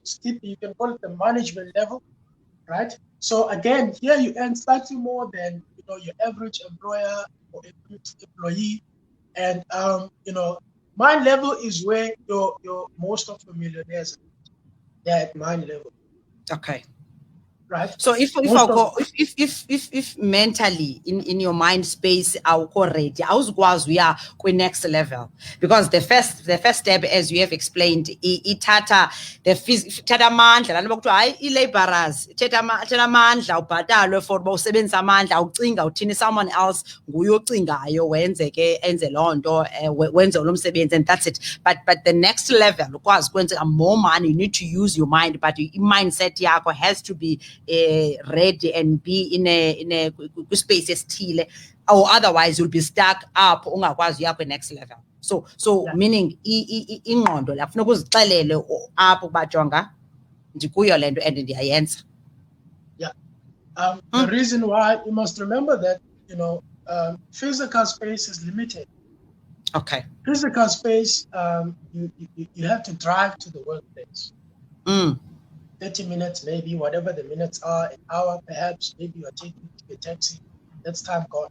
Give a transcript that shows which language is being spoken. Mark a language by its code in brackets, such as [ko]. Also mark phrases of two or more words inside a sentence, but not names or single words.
[en] You can call it the management level, right? So again, here you earn slightly more than your average employer or average employee, and mind level is where your most of the millionaires they're at mind level, okay. right? So if Most I of go if mentally in your mind space [xh] awukho ready, awuzukwazi uya kwi-next level, [en] because the first step, as you have explained, [xh] ithatha ithatha amandla. Laa nto kuthiwa hayi ii-labourers ithatha amandla, ubhatalwe for uba usebenzisa amandla, ucinga uthini, [en] someone else [xh] nguye ocingayo enze loo nto, wenze lo msebenzi, [en] and that's it. But the next level, [xh] ukwazi ukwenza [en] more money, you need to use your mind, but i-mindset yakho has to be ready and be in a space esithile, or otherwise you'll be stuck up, [xh] ungakwazi uya kwi- [en] next level. So Yeah. [xh] meaning ingqondo la funeka uzixelele apho ukuba jonga ndikuyo le nto and ndiyayenza. [en] Yeah. The reason why you must remember that physical space is limited. Okay. Physical space, you have to drive to the workplace. 30 minutes, maybe, whatever the minutes are, an hour perhaps, maybe you're taking a taxi, that's time gone.